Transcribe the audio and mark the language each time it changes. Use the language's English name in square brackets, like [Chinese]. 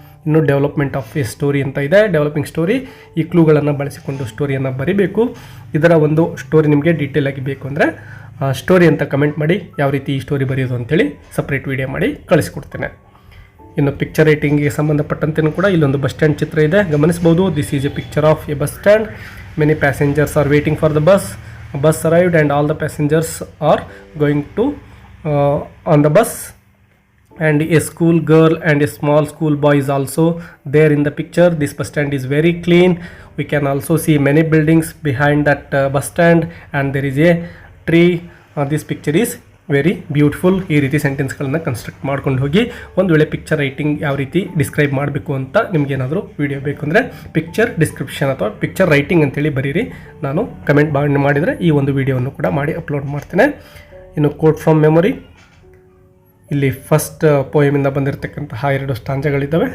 [Kannada] ಇನ್ನು [English] development of a story [Kannada] ಅಂತ ಇದೆ. ಡೆವಲಪಿಂಗ್ ಸ್ಟೋರಿ ಈ ಕ್ಲೂಗಳನ್ನು ಬಳಸಿಕೊಂಡು ಸ್ಟೋರಿಯನ್ನು ಬರಿಬೇಕು. ಇದರ ಒಂದು ಸ್ಟೋರಿ ನಿಮಗೆ ಡೀಟೇಲ್ ಆಗಿ ಬೇಕು ಅಂದರೆ ಸ್ಟೋರಿ ಅಂತ ಕಮೆಂಟ್ ಮಾಡಿ ಯಾವ ರೀತಿ ಈ ಸ್ಟೋರಿ ಬರೆಯೋದು ಅಂತೇಳಿ ಸಪ್ರೇಟ್ ವಿಡಿಯೋ ಮಾಡಿ ಕಳಿಸ್ಕೊಡ್ತೇನೆ. ಇನ್ನು ಪಿಕ್ಚರ್ ರೈಟಿಂಗಿಗೆ ಸಂಬಂಧಪಟ್ಟಂತೆಯೂ ಕೂಡ ಇಲ್ಲೊಂದು ಬಸ್ ಸ್ಟ್ಯಾಂಡ್ ಚಿತ್ರ ಇದೆ ಗಮನಿಸಬಹುದು. [English] This is a picture of a bus stand. Many passengers are waiting for the bus arrived and all the passengers are going to on the bus, and a school girl and a small school boy is also there in the picture. This bus stand is very clean. We can also see many buildings behind that bus stand and there is a tree. This picture is very beautiful. [Kannada] ಈ ರೀತಿ ಸೆಂಟೆನ್ಸ್ಗಳನ್ನು construct ಮಾಡ್ಕೊಂಡು ಹೋಗಿ ಒಂದು ವೇಳೆ picture writing ಯಾವ ರೀತಿ describe ಮಾಡಬೇಕು ಅಂತ ನಿಮಗೇನಾದರೂ ವಿಡಿಯೋ ಬೇಕು ಅಂದರೆ ಪಿಕ್ಚರ್ ಡಿಸ್ಕ್ರಿಪ್ಷನ್ ಅಥವಾ ಪಿಕ್ಚರ್ ರೈಟಿಂಗ್ ಅಂತೇಳಿ ಬರೀರಿ. ನಾನು ಕಮೆಂಟ್ ಮಾಡಿದರೆ ಈ ಒಂದು ವಿಡಿಯೋವನ್ನು ಕೂಡ ಮಾಡಿ ಅಪ್ಲೋಡ್ ಮಾಡ್ತೇನೆ. ಇನ್ನು [English] quote from memory, [Kannada] ಇಲ್ಲಿ ಫಸ್ಟ್ ಪೋಯಮಿಂದ ಬಂದಿರತಕ್ಕಂತಹ 2 ಸ್ಟಾಂಜಗಳಿದ್ದಾವೆ.